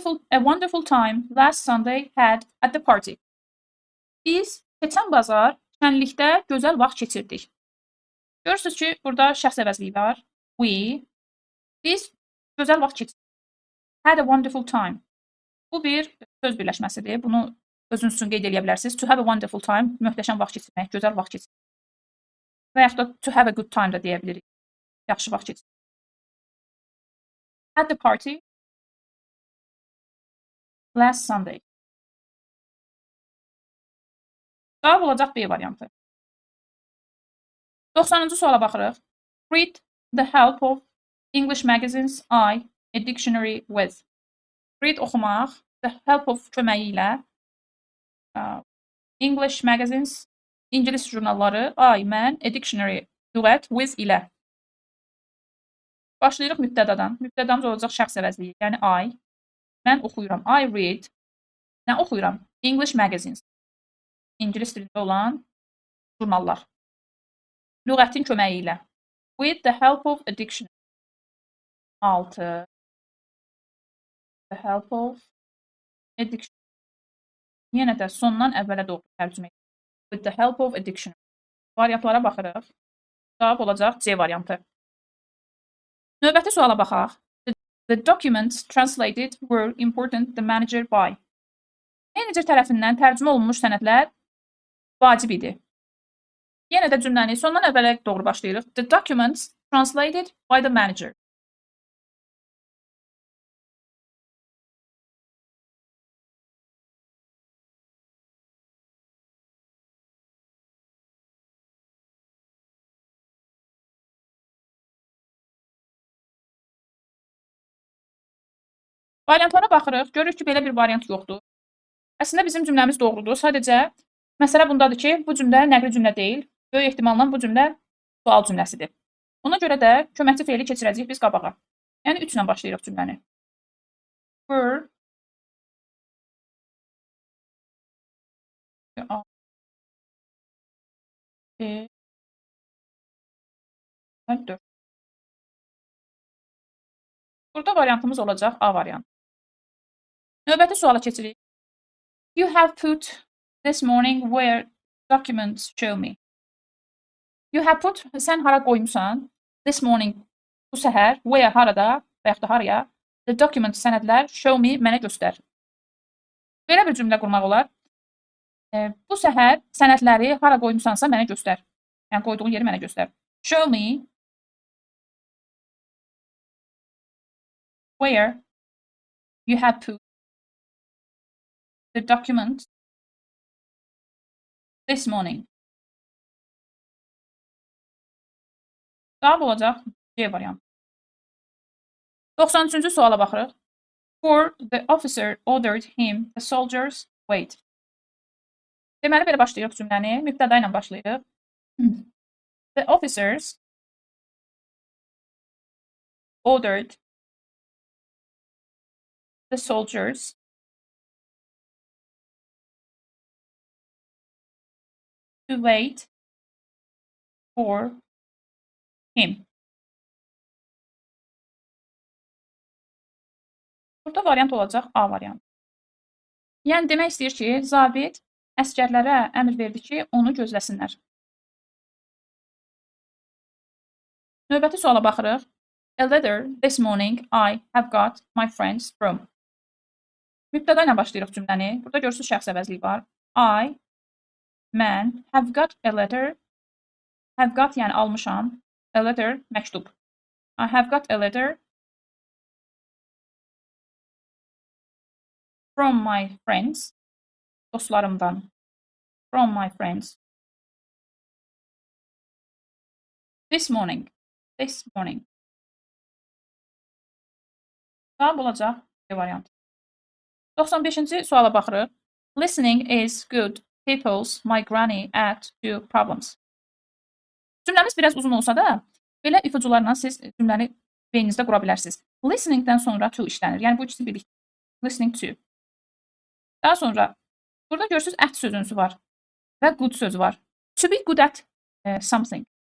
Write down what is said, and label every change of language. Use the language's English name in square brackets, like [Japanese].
[English] A wonderful time last Sunday had at the party. [Azerbaijani] Biz keçən bazar şənlikdə gözəl vaxt keçirdik. Görürsünüz ki, burada şəxs əvəzliyi var. Biz gözəl vaxt keçirdik. [English] Had a wonderful time. [Azerbaijani] Bu bir söz birləşməsidir. Bunu özünüz üçün qeyd edə bilərsiniz. [English] To have a wonderful time, [Azerbaijani] möhtəşəm vaxt keçirmək, gözəl vaxt keçirmək. və yaxud da [English] to have a good time [Azerbaijani] da deyə bilirik. Yaxşı vaxt keçir. [English] At the party last Sunday. [Azerbaijani] Cavab olacaq B variantı. 90-cı suala baxırıq. [English] Read the help of English magazines I, a dictionary with. [Azerbaijani] Read oxumaq, [English] the help of [Azerbaijani] köməyi ilə [English] English magazines, [Azerbaijani] İngilis jurnalları, I, mən, [English] a dictionary, [Azerbaijani] lüğət, with ilə. Başlayırıq mübtədadan. Mübtədamız olacaq şəxs əvəzliyi, yəni I. Mən oxuyuram. [English] I read. [Azerbaijani] Nə oxuyuram? [English] English magazines. [Azerbaijani] İngilis dilində olan jurnallar. Lüğətin köməyi ilə. [English] With the help of a dictionary. 6. The help of a dictionary. [Azerbaijani] Yenə də sondan əvvələ doğru tərcümə edilir. [English] With the help of a dictionary. [Azerbaijani] Variantlara baxırıq. Cavab olacaq C variantı. Növbəti suala baxaq. [English] The documents translated were important the manager by. [Azerbaijani] Menecer tərəfindən tərcümə olunmuş sənədlər vacib idi. Yenə də cümləni sondan əvvələ doğru başlayırıq. [English] The documents translated by the manager. [Azerbaijani] Variantlara baxırıq. Görürük ki, belə bir variant yoxdur. Əslində bizim cümləmiz doğrudur. Sadəcə məsələ bundadır ki, bu cümlə nəqli cümlə deyil. Böyük ehtimalla bu cümlə sual cümləsidir. Ona görə də köməkçi feili keçirəcəyik biz qabağa. Yəni 3 ilə başlayırıq cümləni. Were Burada variantımız olacaq A variantı. Növbəti suala keçirik. [English] You have put this morning where documents show me. You have put, [Azerbaijani] sən hara qoymusan, [English] this morning, [Azerbaijani] bu səhər, where, harada, və yaxud da haraya, [English] the documents, [Azerbaijani] sənədlər, [English] show me, [Azerbaijani] mənə göstər. Belə bir cümlə qurmaq olar. Bu səhər sənədləri hara qoymusansa mənə göstər. Yəni, qoyduğun yeri mənə göstər. [English] Show me where you have put the document this morning. [Azerbaijani] Cavab olacaq C variantı. 93-cü suala baxırıq. [English] For the officer ordered him the soldiers wait. [Azerbaijani] Deməli, belə başlayırıq cümləni. Mübtəda ilə başlayırıq. [English] The officers ordered the soldiers to wait for him. [Azerbaijani] Burada variant olacaq A variantı. Yəni, demək istəyir ki, zabit əskərlərə əmr verdi ki, onu gözləsinlər. Növbəti suala baxırıq. A letter this morning I have got my friends from. Mübtəda ilə başlayırıq cümləni. Burada görürsünüz şəxs əvəzliyi var. I, mən, [English] have got a letter. Have got [Azerbaijani] yəni almışam. [English] A letter, [Azerbaijani] məktub. [English] I have got a letter from my friends. [Azerbaijani] Dostlarımdan. [English] From my friends. This morning. This morning. [Azerbaijani] Cavab olacaq C variantı. 95-ci suala baxırıq. [English] Listening is good. People's my granny add to problems. [Azerbaijani] Cümləmiz biraz uzun olsa da, belə ipucularla siz cümləni beyninizdə qura bilərsiniz. Listeningdən sonra to işlənir. Yəni, bu ikisi birlikdə. [English] Listening to. [Azerbaijani] Daha sonra, burada görürsünüz at sözünsü var və good sözü var. [English] To be good at something.